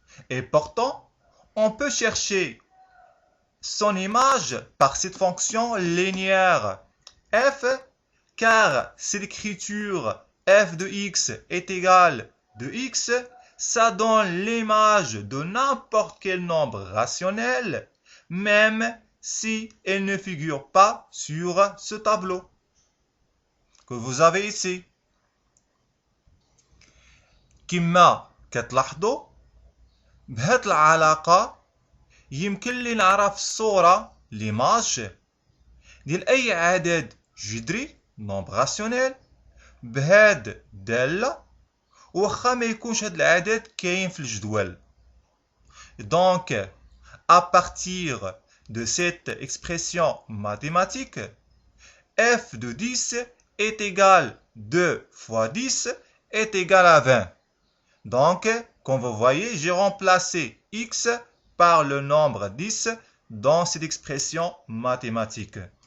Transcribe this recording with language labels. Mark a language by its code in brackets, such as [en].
[fr] Et pourtant, on peut chercher son image par cette fonction linéaire f, car si l'écriture f de x est égale de x, ça donne l'image de n'importe quel nombre rationnel, même si elle ne figure pas sur ce tableau que vous avez ici. [ar] كما كتلاحظوا بهاد العلاقة يمكن لي نعرف الصورة ليماج ديال أي عدد جذري نومبر راسيونيل بهاد الدالة وخا ما يكونش هاد العدد كاين في الجدول. [fr] Donc, à partir de cette expression mathématique, f de 10 est égal 2 fois 10 est égal à 20. Donc, comme vous voyez, j'ai remplacé x par le nombre 10 dans cette expression mathématique.